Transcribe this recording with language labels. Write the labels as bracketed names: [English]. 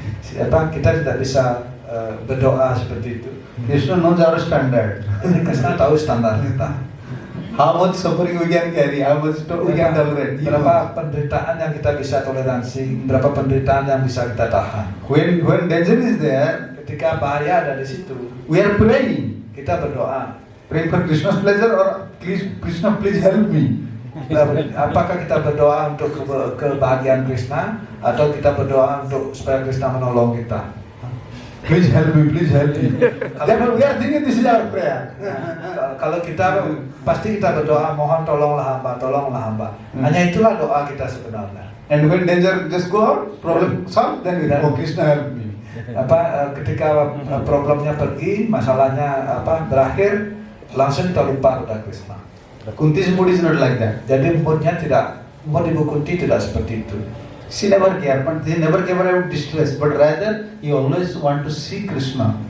[Indonesian] Kita tidak bisa berdoa seperti itu. [English] Krishna knows our standard. [Indonesian] Krishna tahu standar kita. [English] How much suffering we can carry, how much we can tolerate. [Indonesian] Berapa penderitaan yang kita bisa toleransi, berapa penderitaan yang bisa kita tahan. [English] When danger is there, [Indonesian] Ketika bahaya ada di situ, [English] we are praying. [Indonesian] kita berdoa. [English] Praying for Krishna's pleasure or please Krishna please help me. [Indonesian] Apakah kita berdoa untuk kebahagiaan Krishna atau kita berdoa untuk supaya Krishna menolong kita? [English] Please help me, please help me. Therefore we are thinking this is our prayer. [Indonesian] Kalau kita pasti kita berdoa, mohon tolonglah hamba, tolonglah hamba. Hanya itulah doa kita sebenarnya. [English] And when danger just go out, problem solved, then we oh Krishna help me. [Indonesian] Ketika problemnya pergi, masalahnya berakhir, langsung kita lupa pada Krishna. [English] Kunti's mood is not like that. [Indonesian] Jadi mood Ibu Kunti tidak seperti itu. [English] She never cared, but he never came out distress, but rather he always want to see Krishna.